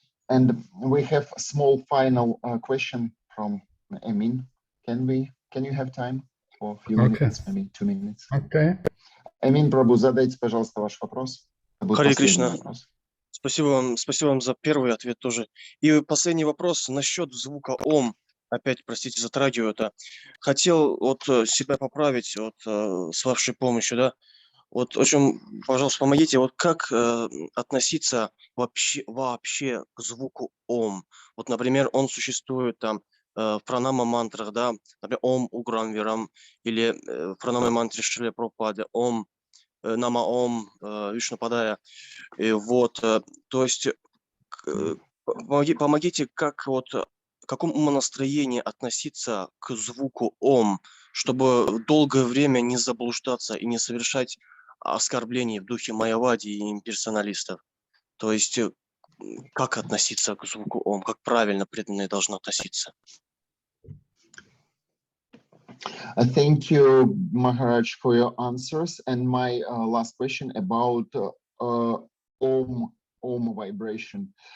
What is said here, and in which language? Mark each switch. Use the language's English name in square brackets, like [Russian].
[English] And we have a small final question from Emin. Can you have time for a few minutes, maybe 2 minutes? Okay. [Russian] Эмин Прабу, задайте, пожалуйста, ваш вопрос. Это будет Харе последний Кришна. вопрос. Спасибо вам за первый ответ тоже. И последний вопрос насчет звука Ом. Опять, простите, затрагиваю это. Хотел себя поправить с вашей помощью, да. Очень, пожалуйста, помогите, как относиться вообще к звуку Ом? Например, он существует там в пранама-мантрах, да, например, Ом Уграм Вирам, или в пранама-мантре Шрила Прабхупады, Ом Нама Ом Вишнупадая. То есть помогите, в каком умонастроении относиться к звуку Ом, чтобы долгое время не заблуждаться и не совершать оскорблений в духе майявади и имперсоналистов. То есть как относиться к звуку Ом, как правильно преданные должны относиться. [English] Thank you, Maharaj, for your answers. And my last question about Om vibration.